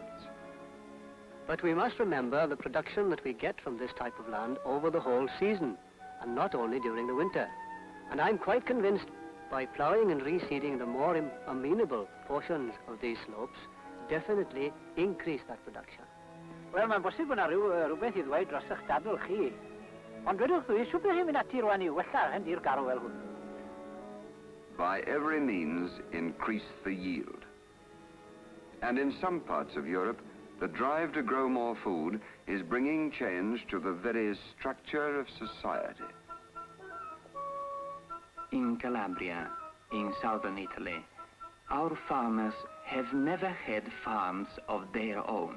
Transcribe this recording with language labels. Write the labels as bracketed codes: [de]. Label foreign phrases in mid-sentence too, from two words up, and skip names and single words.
[en] But we must remember the production that we get from this type of land over the whole season, and not only during the winter. And I'm quite convinced by ploughing and reseeding the more amenable portions of these slopes, definitely increase that production. [cy] Wel, mae'n bosib bod yna rhywbeth I ddweud dros eich dadl chi. Ond dwedwch chi, siwper chi'n mynd ati rwan I wella hen di'r garw fel hwn? [en] By every means, increase the yield. And in some parts of Europe, the drive to grow more food is bringing change to the very structure of society. In Calabria, in southern Italy, Our farmers have never had farms of their own.